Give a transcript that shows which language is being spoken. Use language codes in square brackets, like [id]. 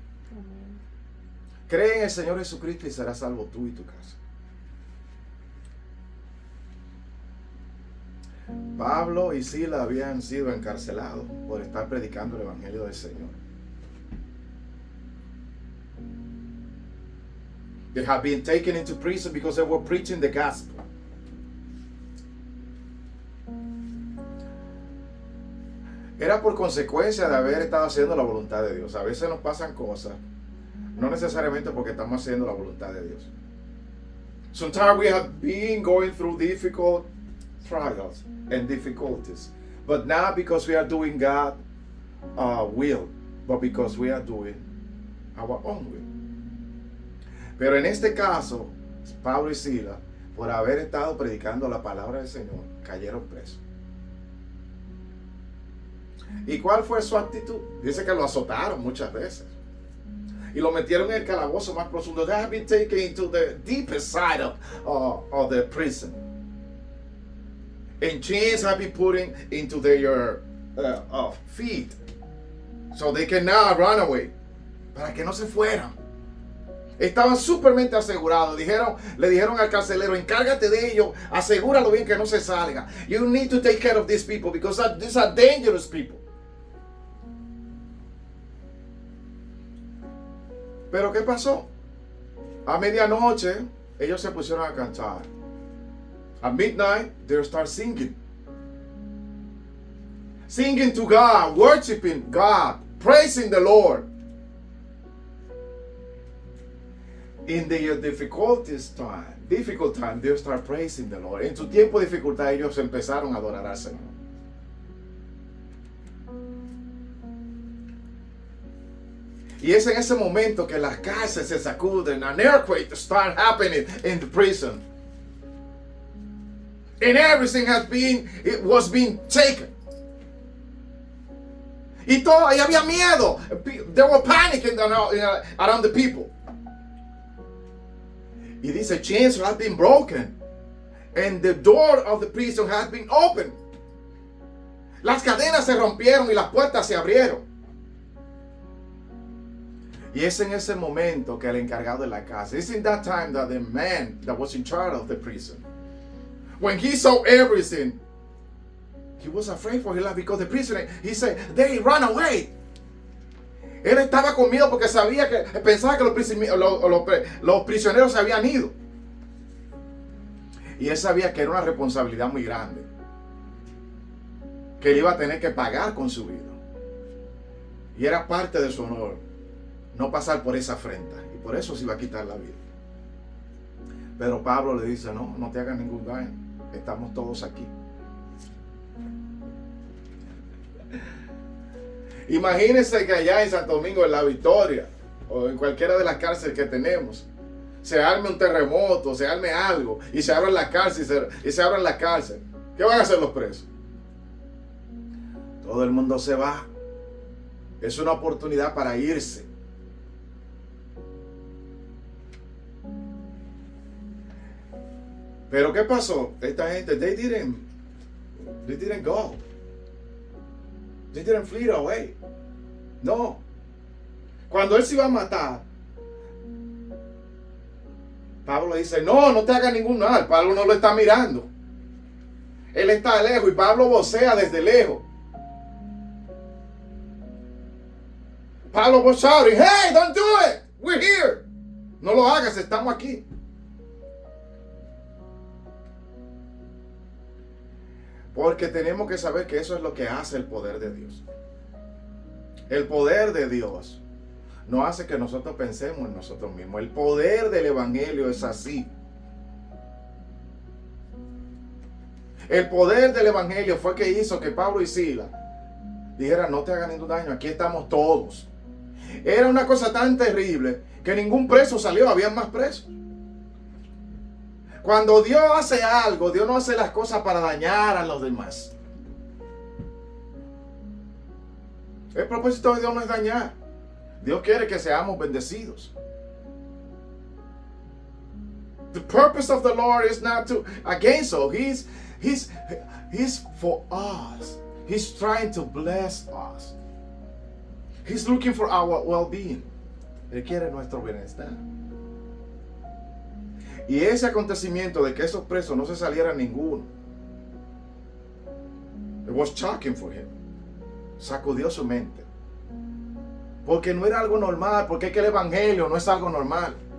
[es] Amén. Cree en el Señor Jesucristo y serás salvo tú y tu casa. Pablo y Silas habían sido encarcelados por estar predicando el Evangelio del Señor. [en] They have been taken into prison because they were preaching the gospel. [es] Era por consecuencia de haber estado haciendo la voluntad de Dios. A veces nos pasan cosas, no necesariamente porque estamos haciendo la voluntad de Dios. [en] Sometimes we have been going through difficult trials and difficulties, but not because we are doing God's will, but because we are doing our own will. [es] Pero en este caso, Pablo y Silas, por haber estado predicando la palabra del Señor, cayeron presos. ¿Y cuál fue su actitud? Dice que lo azotaron muchas veces. Y lo metieron en el calabozo más profundo. [en] They have been taken into the deepest side of the prison. And chains have been put into their feet. So they cannot run away. [es] Para que no se fueran. Estaban supermente asegurados. Le dijeron al carcelero, encárgate de ellos, asegúralo bien que no se salga. [en] You need to take care of these people because these are dangerous people. [es] Pero ¿qué pasó? A medianoche ellos se pusieron a cantar. [en] At midnight they start singing. Singing to God, worshiping God, praising the Lord. In their difficult time, they start praising the Lord. [es] En su tiempo de dificultad, ellos empezaron a adorar al Señor. Y es en ese momento que las cárceles se sacuden. [en] An earthquake start happening in the prison. And everything was being taken. [es] Y había miedo. [en] They were panicking around the people. [es] Y dice, [en] chains have been broken. And the door of the prison has been opened. [es] Las cadenas se rompieron y las puertas se abrieron. Y es en ese momento que el encargado de la casa, [en] it's in that time that the man that was in charge of the prison, when he saw everything, he was afraid for his life because the prisoner, he said, they ran away. [es] Él estaba con miedo porque pensaba que los prisioneros se habían ido. Y él sabía que era una responsabilidad muy grande, que él iba a tener que pagar con su vida. Y era parte de su honor no pasar por esa afrenta. Y por eso se iba a quitar la vida. Pero Pablo le dice, no te hagas ningún daño. Estamos todos aquí. Imagínense que allá en Santo Domingo, en La Victoria, o en cualquiera de las cárceles que tenemos, se arme un terremoto, se arme algo, y se abran las cárceles, y se abran las cárceles. ¿Qué van a hacer los presos? Todo el mundo se va. Es una oportunidad para irse. Pero ¿qué pasó? Esta gente, [en] they didn't go. They didn't flee away. No. [es] Cuando él se iba a matar, Pablo dice, no te hagas ningún mal. Pablo no lo está mirando. Él está lejos y Pablo vocea desde lejos. [en] Pablo was shouting, hey, don't do it. We're here. [es] No lo hagas, estamos aquí. Porque tenemos que saber que eso es lo que hace el poder de Dios. El poder de Dios no hace que nosotros pensemos en nosotros mismos. El poder del Evangelio es así. El poder del Evangelio fue que hizo que Pablo y Silas dijeran, no te hagan ningún daño, aquí estamos todos. Era una cosa tan terrible que ningún preso salió, había más presos. Cuando Dios hace algo, Dios no hace las cosas para dañar a los demás. El propósito de Dios no es dañar. Dios quiere que seamos bendecidos. [en] The purpose of the Lord is not to against us. He's for us. He's trying to bless us. He's looking for our well-being. [es] Él quiere nuestro bienestar. Y ese acontecimiento de que esos presos no se salieran ninguno, [en] it was shocking for him. [es] Sacudió su mente. Porque no era algo normal, porque es que el Evangelio no es algo normal.